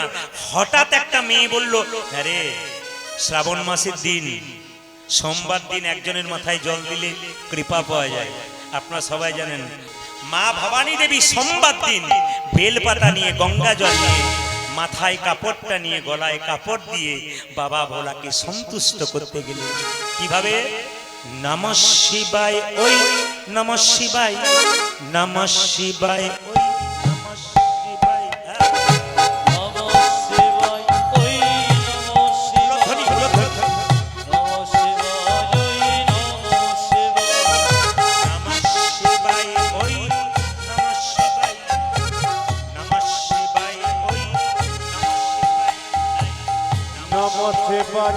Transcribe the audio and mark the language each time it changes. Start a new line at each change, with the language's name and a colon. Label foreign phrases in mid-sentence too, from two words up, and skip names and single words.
Bangla: হঠাৎ একটা মেয়ে বলল, আরে শ্রাবণ মাসের দিন, সোমবার দিন একজনের মাথায় জল দিলে কৃপা পাওয়া যায়। আপনারা সবাই জানেন, মা ভবানী দেবী সোমবার দিন বেলপাতা নিয়ে, গঙ্গা জল নিয়ে, মাথায় কাপড়টা নিয়ে, গলায় কাপড় দিয়ে বাবা ভোলাকে সন্তুষ্ট করতে গেলে কিভাবে?
Sanskrit: নমঃ শিবায় ওই নমঃ শিবায়, নমঃ শিবায় ওই নমঃ শিবায়, নমঃ শিবায় ওই নমঃ শিবায়, নমঃ শিবায় ওই নমঃ শিবায়, নমঃ শিবায় ওই নমঃ শিবায়, নমঃ শিবায় ওই নমঃ শিবায়।